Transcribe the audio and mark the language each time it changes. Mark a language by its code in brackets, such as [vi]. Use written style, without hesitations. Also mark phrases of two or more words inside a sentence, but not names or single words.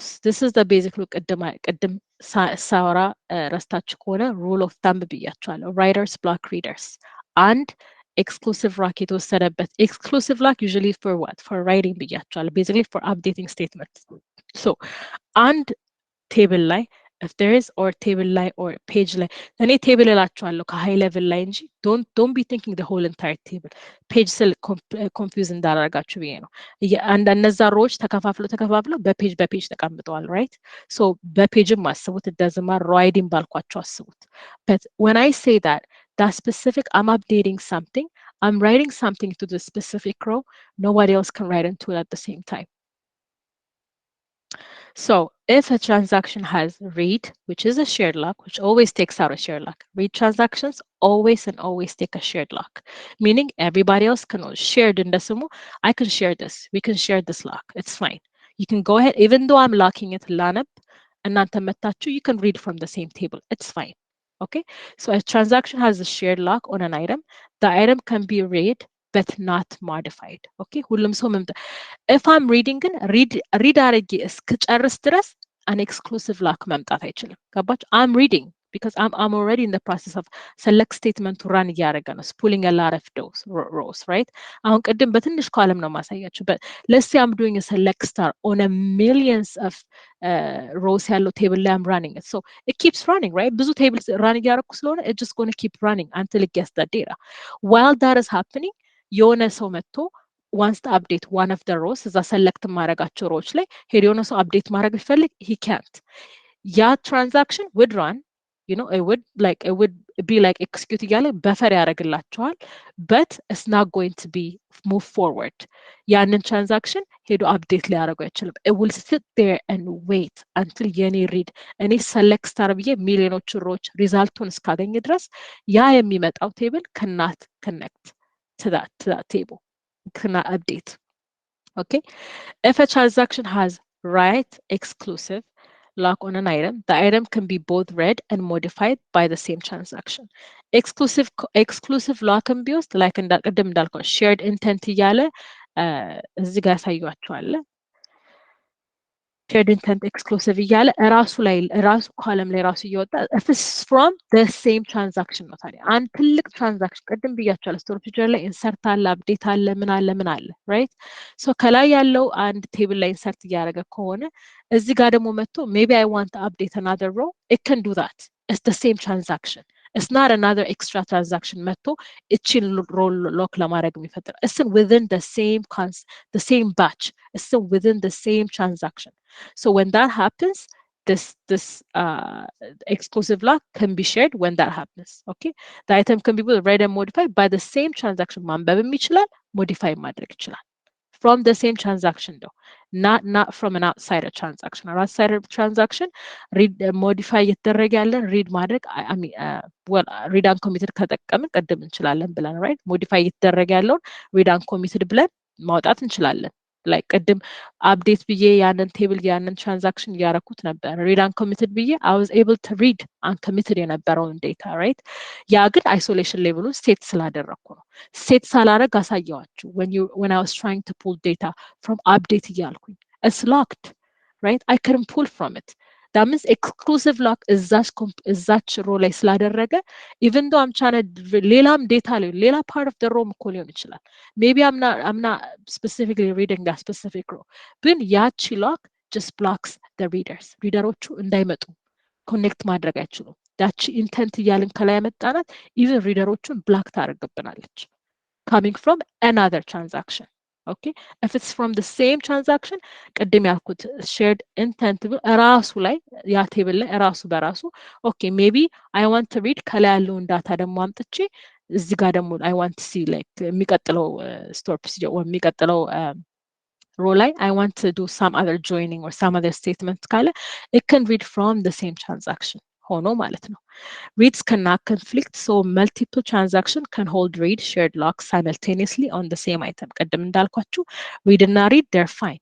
[en] This is the basic look at the Saura Rastachkona rule of thumb ብያቸዋለሁ. Writers block readers and exclusive lock የተወሰደበት exclusive lock usually for what? For writing ብያቸዋለሁ. Basically for updating statements. So and table ላይ if there is or table ላይ or page ላይ [am] እኔ table እላቸዋለሁ ከhigh level ላይ እንጂ [en] don't be thinking the whole entire table. [am] page ስል confuse እንዳላረጋችሁ ብዬ ነው። እነዛ ሮዎች ተከፋፍለው በፔጅ ተቀምጠዋል right? So በፔጅም አስቡት እንደዚህማ ራይዲንግ ባልኳቸው አስቡት. [en] But when I say that specific, I'm updating something, I'm writing something to the specific row, nobody else can write into it at the same time. So if a transaction has read, which is a shared lock, which always takes out a shared lock, read transactions always take a shared lock, meaning everybody else can share in the sumo. I can share this. We can share this lock. It's fine. You can go ahead, even though I'm locking it lanab and nantametachu, you can read from the same table. It's fine. Okay. So a transaction has a shared lock on an item. The item can be read but not modified. Okay. If I'm reading read [am] አድርጌ እስክጨርስ ድረስ [en] an exclusive lock [am] መምጣት አይችልም። ገባችሁ? [en] I'm reading because I'm already in the process of select statement to run [am] እያደረገ ነው [en] pulling a lot of those rows, right? [am] አሁን ቅድም በትንሽ column ነው ማሳያችሁ, [en] but let's say I'm doing a select star on a millions of rows ያለው table ላይ I'm running it, so it keeps running, right? ብዙ tables run [am] እያደረኩ ስለሆነ [en] it's just going to keep running until it gets that data. While that is happening, [am] የሆነ ሰው መጥቶ [en] wants to update one of the rows, [am] እዛ select ማድረጋቸው rows ላይ ሄዶ የሆነ ሰው update ማድረግ ቢፈልግ [en] he can't. ያ transaction would run, you know, it would be like execute [am] እያለ buffer ያደርግላቸዋል, [en] but it's not going to be move forward. [am] ያንን transaction ሄዶ update ሊያደርገው አይችልም. [en] It will sit there and wait until [am] የኔ read እኔ select star ብዬ ሚሊዮኖቹ rows ሪዛልቱን እስካገኝ ድረስ ያ የሚመጣው [en] table cannot connect to that table, cannot update. Okay, if a transaction has write exclusive lock on an item, the item can be both read and modified by the same transaction. Exclusive lock [am] and ቢወስድ like ቅድም እንዳልከው [en] shared intent [am] እያለ እዚህ ጋር ያሳያችኋል። [en] shared intent exclusive [am] እያለ ራሱ ላይ ራሱ ኮለም ላይ ራሱ እየወጣ [en] if it's from the same transaction [am] ነው። ታዲያ አንድ ትልቅ ትራንዛክሽን ቅድም ብያችኋለሁ [en] store feature [am] ላይ ኢንሰርት አለ፣ አፕዴት አለ፣ ምን አለ right? so ከላይ ያለው አንድ ቴብል ላይ ኢንሰርት እያደረገ ከሆነ እዚህ ጋር ደግሞ መጥቶ [en] maybe I want to update another row, it can do that. It's the same transaction. It's not another extra transaction [am] መጥቶ እቺን row lock ለማድረግ የሚፈጥር. [en] It's within the same batch. It's within the same transaction. So when that happens, this exclusive lock can be shared when that happens. Okay, the item can be both read and modified by the same transaction. [am] ማንበብም ይችላል modify ማድረግ ይችላል. [en] From the same transaction though, not from an outsider transaction. Or outsider transaction read modify [am] እየተደረገ ያለን [en] read ማድረግ I mean read uncommitted [am] ከተጠቀምን ቀደም እንችላለን ብለን [en] right? [am] modify እየተደረገ ያለውን [en] read uncommitted [am] ብለን ማውጣት እንችላለን. like ቅድም update ብዬ ያንን table ያንን transaction እያረኩት ነበር. [en] read uncommitted ብዬ I was able to read uncommitted የነበረውን data, right? [am] ያ ግን [en] isolation level set [am] ስላደረኩ ነው. [en] set [am] ሳላረግ አሳየዋችሁ [en] when I was trying to pull data from update እያልኩኝ it's locked, right? I couldn't pull from it. That means exclusive lock [am] እዛች row ላይ ስላደረገ [en] even though I'm trying to [am] ሌላም data ላይ ሌላ [en] part of the row [am] እኮ ሊሆን ይችላል. [en] maybe I'm not specifically reading that specific row, [am] ግን ያቺ [en] lock just blocks the readers. [am] ሪደሮቹ እንዳይመጡ ኮኔክት ማድረግ አይችሉም። ያቺ ኢንተንት እያልን ከላይ ያመጣናት even ሪደሮቹን ብላክ ታደርግብናለች [en] coming from another transaction. Okay, if it's from the same transaction [am] ቅድም ያልኩት [en] shared intent [am] ራሱ ላይ ያ ቴብል ላይ ራሱ በራሱ [en] okay maybe I want to read [am] ከላይ ያለውን ዳታ ደግሞ አምጥቼ እዚህ ጋር ደግሞ [en] I want to see like የሚቀጥለው store procedure or የሚቀጥለው row ላይ I want to do some other joining or some other statement ካለ it can read from the same transaction [am] ሆኖ ማለት ነው። [en] Reads cannot conflict, so multiple transaction can hold read shared locks simultaneously on the same item. [am] ቅድም እንዳልኳችሁ [en] read እና read, they're fine.